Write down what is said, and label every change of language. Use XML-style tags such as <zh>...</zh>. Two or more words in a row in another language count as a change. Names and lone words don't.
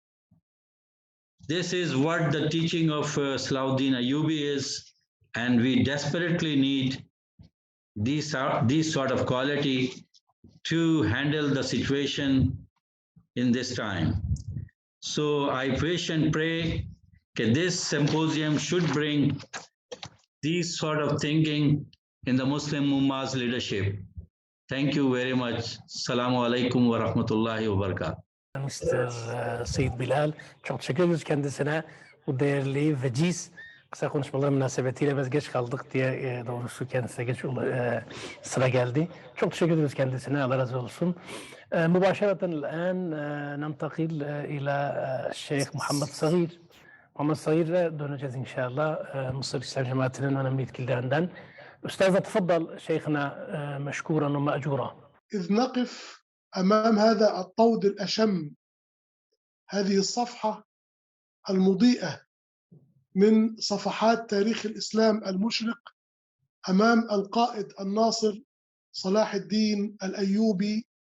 <en>This is what the teaching of Salahuddin Ayyubi is, and we desperately need these sort of quality to handle the situation in this time. So I wish and pray that this symposium should bring these sort of thinking in the Muslim Ummah's leadership. Thank you very much.</en> <ar>السلام عليكم ورحمة الله وبركاته.</ar> <en>Mr.</en> <tr>Said Bilal, çok teşekkür ederiz kendisine. Bu değerli veciz kısa konuşmalar münasebetiyle biz geç kaldık diye doğrusu kendisine geç sıra geldi. Çok teşekkür ederiz kendisine. Allah razı olsun.</tr> <ar>مباشرة الآن ننتقل إلى الشيخ محمد صغير.</ar> <tr>محمد صغير döneceğiz inşallah. Mısır İslam Cemaati'nin önemli yetkililerinden.</tr> <ar>أستاذ تفضل شيخنا مشكورا ومأجورا. إذ نقف أمام هذا الطود الأشم، هذه الصفحة المضيئة من صفحات تاريخ الإسلام المشرق أمام القائد الناصر صلاح الدين الأيوبي،</ar>